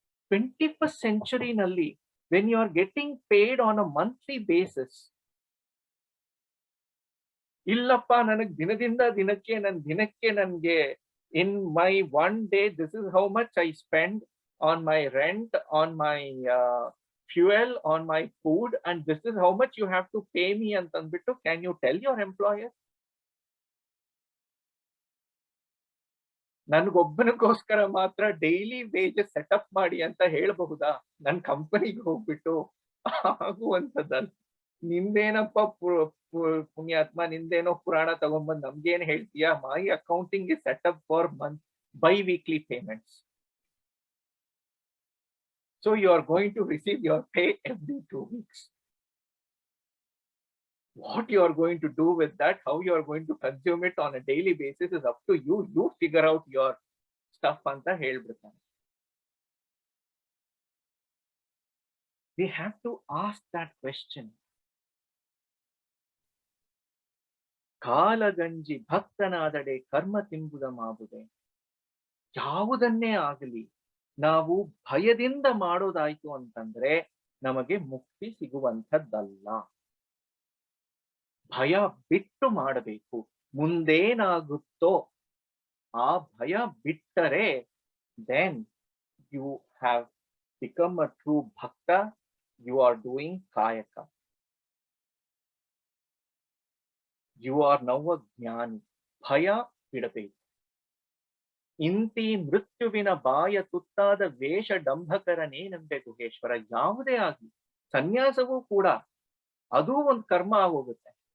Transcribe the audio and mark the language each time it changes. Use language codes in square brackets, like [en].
[en] 21st century nalli, when you are getting paid on a monthly basis, [kn] illappa nanage dinadinda dinake nange [en] in my one day this is how much I spend on my rent, on my fuel on my food and this is how much you have to pay me [kn] ಅಂತಂದ್ಬಿಟ್ಟು [en] can you tell your employer? [kn] ನನ್ಗೊಬ್ಬನಿಗೋಸ್ಕರ ಮಾತ್ರ daily wages setup ಮಾಡಿ ಅಂತ ಹೇಳಬಹುದಾ? ನನ್ ಕಂಪನಿಗೆ ಹೋಗ್ಬಿಟ್ಟು ಆಗುವಂತದ್ದಲ್ಲ. ನಿಂದೇನಪ್ಪ ಪುಣ್ಯಾತ್ಮ, ನಿಂದೇನೋ ಪುರಾಣ ತಗೊಂಡ್ಬಂದ್ ನಮ್ಗೇನ್ ಹೇಳ್ತೀಯಾ? [en] My accounting is set up for month bi-weekly payments. So you are going to receive your pay every 2 weeks. What you are going to do with that, how you are going to consume it on a daily basis is up to you. You figure out your stuff [kn] anta helbiಡ್ತಾನೆ. [en] We have to ask that question. [kn] ಕಾಲಗಂಜಿ ಭಕ್ತನಾದಡೆ ಕರ್ಮ ತಿಂಬುದ ಮಾಬುದೆ. ಯಾವುದನ್ನೇ ಆಗಲಿ ನಾವು ಭಯದಿಂದ ಮಾಡೋದಾಯ್ತು ಅಂತಂದ್ರೆ ನಮಗೆ ಮುಕ್ತಿ ಸಿಗುವಂಥದ್ದಲ್ಲ. ಭಯ ಬಿಟ್ಟು ಮಾಡಬೇಕು. ಮುಂದೇನಾಗುತ್ತೋ ಆ ಭಯ ಬಿಟ್ಟರೆ [en] then you have become a true bhakta. You are doing kayaka. You are now a jnani. [kn] ಭಯ ಬಿಡಬೇಕು. ಇಂತಿ ಮೃತ್ಯುವಿನ ಬಾಯ ತುತ್ತಾದ ವೇಷ ಡಂಭಕರನೇನೆಂಬೆ ಗುಹೇಶ್ವರ. ಯಾವುದೇ ಆಗಲಿ ಸನ್ಯಾಸವೂ ಕೂಡ ಅದು ಒಂದು ಕರ್ಮ ಆಗೋಗುತ್ತೆ.